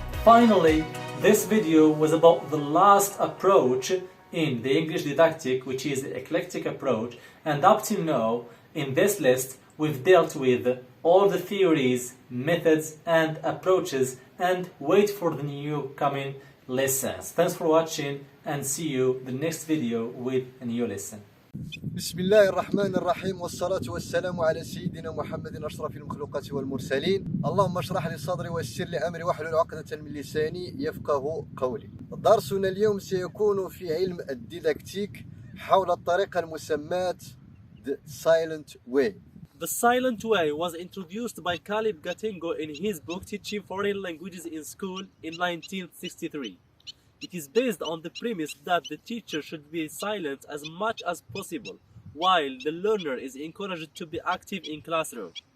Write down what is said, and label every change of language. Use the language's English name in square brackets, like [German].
[English] Finally, this video was about the last approach in the English didactic, which is the eclectic approach, and up till now in this list we've dealt with all the theories, methods and approaches, and wait for the new coming lessons. Thanks for watching and see you the next video with a new lesson. [Arabic] بسم الله الرحمن الرحيم والصلاة والسلام على سيدنا محمد أشرف المخلوقات والمرسلين. اللهم اشرح لي صدري ويسر لي أمري واحلل عقدة من لساني يفقه قولي. درسنا اليوم سيكون في علم الديداكتيك حول الطريقة المسماة [English] The Silent Way. The Silent Way was introduced by Khalid Gatengo in his book Teaching Foreign Languages in School in 1963. It is based on the premise that the teacher should be silent as much as possible, while the learner is encouraged to be active in classroom.